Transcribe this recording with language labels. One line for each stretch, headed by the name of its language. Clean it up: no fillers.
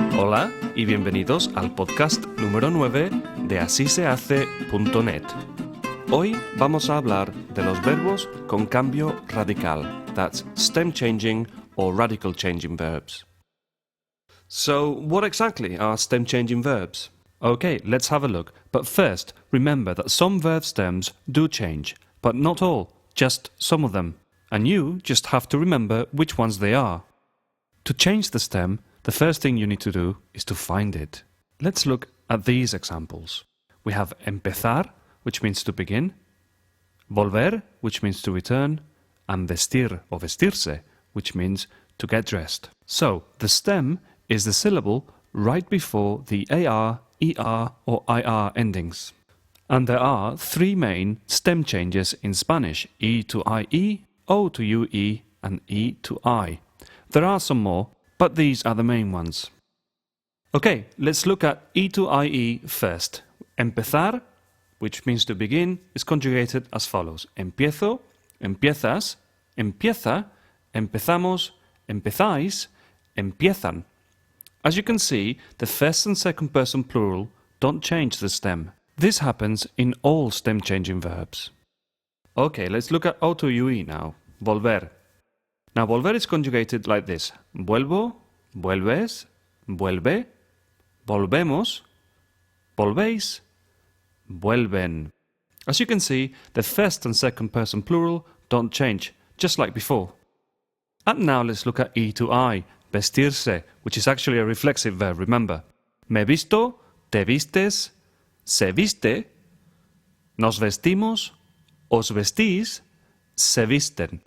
Spanish: Hola y bienvenidos al podcast número 9 de asisehace.net. Hoy vamos a hablar de los verbos con cambio radical.
English: That's stem changing or radical changing verbs. So, what exactly are stem changing verbs? Okay, let's have a look. But first, remember that some verb stems do change, but not all, just some of them. And you just have to remember which ones they are. To change the stem, the first thing you need to do is to find it. Let's look at these examples. We have empezar, which means to begin, volver, which means to return, and vestir or vestirse, which means to get dressed. So, the stem is the syllable right before the AR, ER or IR endings. And there are three main stem changes in Spanish, E to IE, O to UE, and E to I. There are some more, but these are the main ones. Okay, let's look at E to IE first. Empezar, which means to begin, is conjugated as follows.
Spanish: Empiezo, empiezas, empieza, empezamos, empezáis, empiezan.
English: As you can see, the first and second person plural don't change the stem. This happens in all stem-changing verbs. Okay, let's look at O to UE now. Volver. Now, volver is conjugated like this.
Spanish: Vuelvo, vuelves, vuelve, volvemos, volvéis, vuelven.
English: As you can see, the first and second person plural don't change, just like before. And now let's look at E to I, vestirse, which is actually a reflexive verb, remember.
Spanish: Me visto, te vistes, se viste, nos vestimos, os vestís, se visten.